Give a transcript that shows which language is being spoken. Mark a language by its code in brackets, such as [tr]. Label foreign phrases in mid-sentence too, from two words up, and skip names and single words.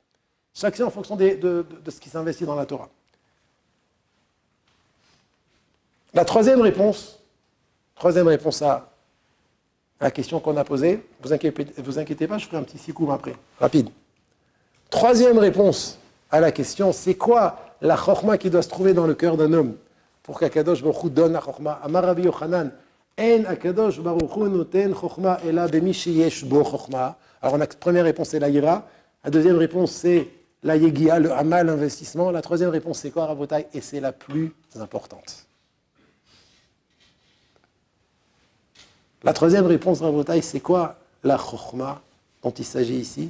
[fr] Chacun en fonction de ce qui s'investit dans la Torah. La troisième réponse à la question qu'on a posée, vous inquiétez pas, je ferai un petit sikoum après, rapide. Troisième réponse à la question, c'est quoi la chokhma qui doit se trouver dans le cœur d'un homme pour qu' [he] הקדוש ברוך הוא [fr] donne la chokhma? [he] אמר רבי יוחנן, אין הקדוש ברוך הוא נותן חכמה אלא במי שיש בו חכמה. [fr] Alors la première réponse c'est la ira, la deuxième réponse c'est la yegia, le hamal, l'investissement. La troisième réponse c'est quoi, Rabotai? Et c'est la plus importante. La troisième réponse, Rabotai, c'est quoi la chokhma dont il s'agit ici?